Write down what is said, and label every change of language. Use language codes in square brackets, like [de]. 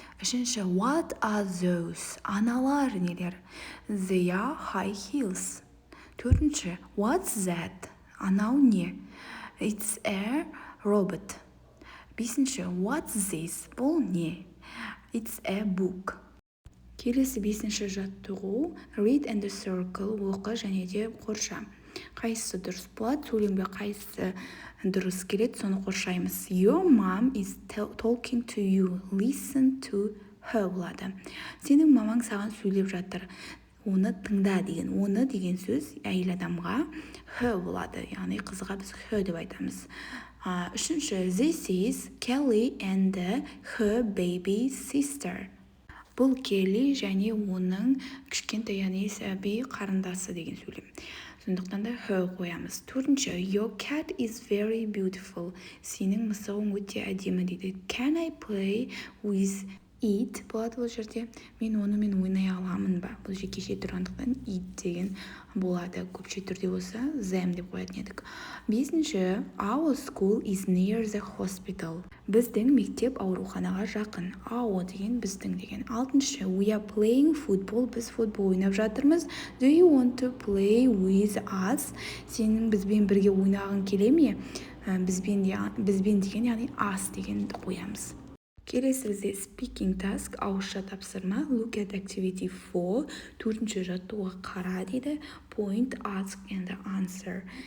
[en] Үшінші, what are those? [kk] Аналар нелер? [en] They are high heels. Төртінші, what's that? [kk] Анау не? [en] It's a robot. Бесінші, what's this? [kk] Бұл не? [en] It's a book. [kk] Келесі бесінші жаттығу. [en] Read and circle. [kk] Оқы және де қорша. Қайсысы дұрыс болады? Сөйлемге қайсысы дұрыс келеді, соны қоршаймыз. [en] Your mom is talking to you. Listen to her болады. [kk] Сенің мамаң саған сөйлеп жатыр. оны тыңда деген. Оны деген сөз әйел адамға her болады, яғни қызға біз her деп айтамыз. [en] Үшінші, this is Kelly and her baby sister. [kk] Бұл Келли және оның кішкентай, яғни сәби қарындасы деген сөйлем. Сондықтан да her қоямыз. [en] Төртінші, your cat is very beautiful. [kk] Сенің мысығың өте әдемі дейді. [en] Can I play with it [kk] болады бұл жерде. Мен онымен ойнай аламын ба? Бұл жекеше тұрғандықтан it деген болады. Көпше түрде болса them деп қоятын едік. [en] Бесінші, our school is near the hospital. [kk] Біздің мектеп ауруханаға жақын. Our деген біздің деген. [en] Алтыншы, we are playing football. [kk] Біз футбол ойнап жатырмыз. [en] Do you want to play with us? [kk] Сенің бізбен бірге ойнағың келе ме? Бізбен деген, яғни us дегенді қоямыз. Келесі бізде speaking task, ауызша тапсырма. [en] Look at activity 4. [kk] Төртінші жаттығуға қара дейді. [en] Point, ask and answer.